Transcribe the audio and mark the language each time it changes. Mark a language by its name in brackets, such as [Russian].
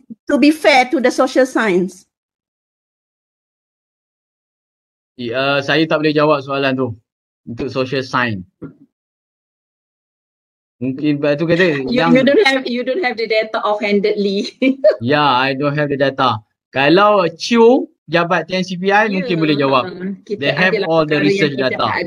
[English] To be fair to the social science. [Malay] Saya tak boleh jawab soalan tu untuk social science. Mungkin tu kata [English] you don't have the data offhandedly. Yeah, I don't have the data. [Malay] Kalau Chu jabat TNCPI mungkin boleh jawab. [English] They have all the research data.